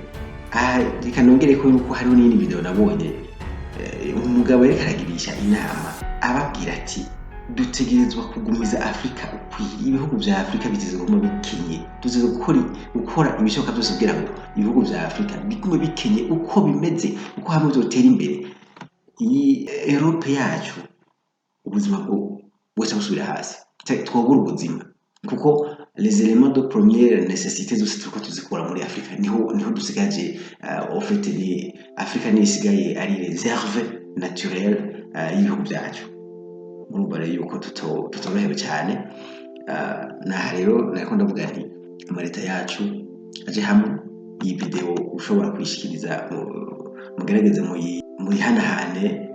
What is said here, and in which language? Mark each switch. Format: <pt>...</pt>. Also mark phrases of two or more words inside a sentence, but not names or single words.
<rn>Reka nongere ko yuko hariho n'indi video nabonye umugabo yariko aragirisha inama ababwira ati dutegerezwa kugumiza Afrika ukwiye, ibihugu vya Afrika biteze kuguma bikenye, tuze gukora ibishoboka byose kugira ngo ibihugu vya Afrika bigume bikenye uko bimeze, uko hamwe bizotera imbere. Iyi Europe yacu ubuzima bwose busubira hasi, twobura ubuzima, kuko</rn> <fr>les éléments de première nécessité</fr> <rn>zose turiko tuzikora muri Afrika niho dusigaje.</rn> <fr>En fait</fr> <rn>ni Afrika ni isigaye ari</rn> <fr>réserve naturelle</fr> <rn>y'ibihugu vyacu. Murumva rero yuko tutorohewe cyane. Naha rero nariko ndavuga nti amaleta yacu aje hamwe, iyi video ushobora kwishikiriza mugerageze muyihanahane,</rn>